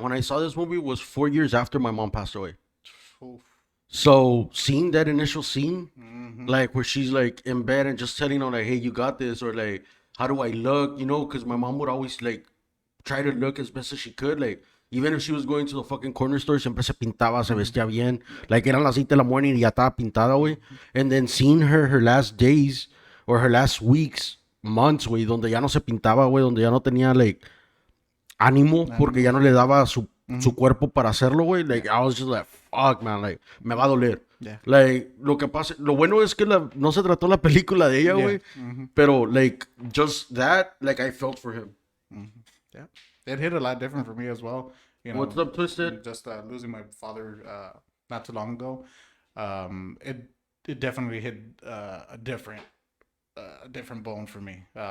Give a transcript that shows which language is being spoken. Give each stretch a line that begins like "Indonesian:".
English: When I saw this movie was 4 years after my mom passed away. Oof. So seeing that initial scene, Mm-hmm. like where she's like in bed and just telling her like, "Hey, you got this," or like, "How do I look?" Because my mom would always like try to look as best as she could. Like even if she was going to the fucking corner store,
Spanish: siempre se pintaba, se vestía bien. Like eran las 8 de la morning y ya estaba pintada, güey.
English: And then seeing her last days or her last weeks, months,
Spanish: güey, donde ya no se pintaba, güey, donde ya no tenía like ánimo porque ya no le daba su cuerpo para hacerlo, güey.
English: Like, I was just like, fuck, man, like,
Spanish: me va a doler.
English: Yeah.
Spanish: Like, lo que pasa, lo bueno es que no se trató la película de ella,
English: Yeah.
Spanish: güey.
English: Pero, like, just that, like, I felt for him. Yeah, it hit a lot different for me as well. What's up, Twisted? Just losing my father not too long ago. It definitely hit a different bone for me.